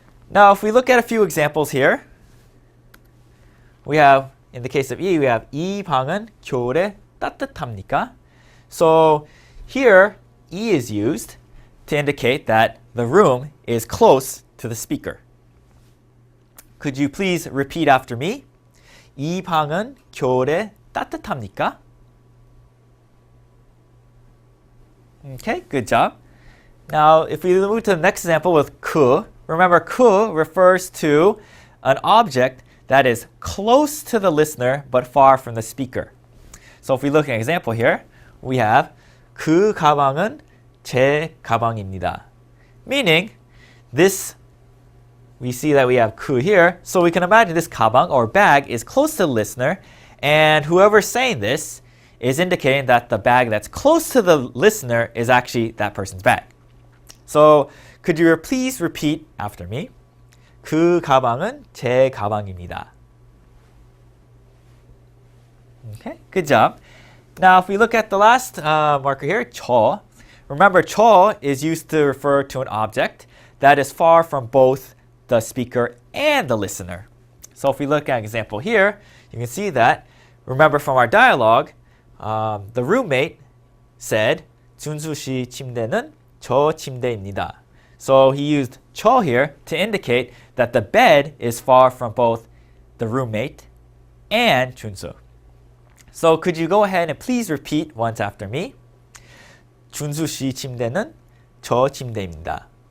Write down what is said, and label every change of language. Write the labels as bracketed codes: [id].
[en] Now, if we look at a few examples here, we have, in the case of we have [ko] 이 방은 겨울에 따뜻합니까? [en] So here, 이 is used to indicate that the room is close to the speaker. Could you please repeat after me? [ko] 이 방은 겨울에 따뜻합니까? [en] Okay, good job. Now, if we move to the next example with 그, remember 그 refers to an object that is close to the listener but far from the speaker. So if we look at an example here, we have [ko] 그 가방은 제 가방입니다. [en] Meaning, this, we see that we have 그 here, so we can imagine this 가방 or bag is close to the listener, and whoever's saying this is indicating that the bag that's close to the listener is actually that person's bag. So, could you please repeat after me? [ko] 그 가방은 제 가방입니다. [en] Okay, good job. Now, if we look at the last marker here, 저. Remember, 저 is used to refer to an object that is far from both the speaker and the listener. So if we look at an example here, you can see that, remember from our dialogue, the roommate said, [ko] 준수 씨 침대는 저 침대입니다. [en] So he used 저 here to indicate that the bed is far from both the roommate and 준수. So could you go ahead and please repeat once after me? [ko] 준수 씨 침대는 저 침대입니다.